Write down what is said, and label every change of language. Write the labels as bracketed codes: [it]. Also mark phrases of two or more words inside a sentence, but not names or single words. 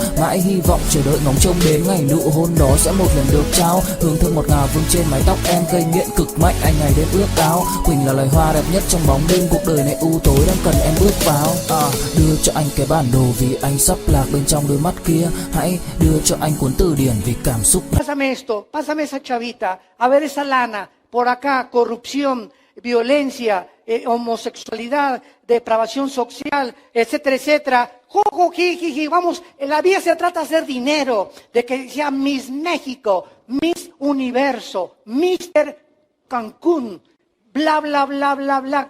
[vi] Mãi hy vọng chờ đợi ngóng trông đến ngày nụ hôn đó sẽ một lần được trao. Hương thơm ngọt ngào vương trên mái tóc em gây nghiện cực mạnh, anh ngày đêm ước ao. Quỳnh là loài hoa đẹp nhất trong bóng đêm, cuộc đời này u tối đang cần em bước vào. Đưa cho anh cái bản đồ vì anh sắp lạc bên trong đôi mắt kia. Hãy đưa cho anh cuốn từ điển vì cảm xúc. [es] Pásame esto, pásame esa chavita, a ver esa lana, por acá, corrupción, violencia, homosexualidad, depravación social, etcétera, etcétera. Jojo, jiji, vamos, en la vida se trata de hacer dinero, de que sea Miss México, Miss Universo, Mister Cancún, bla, bla, bla, bla, bla.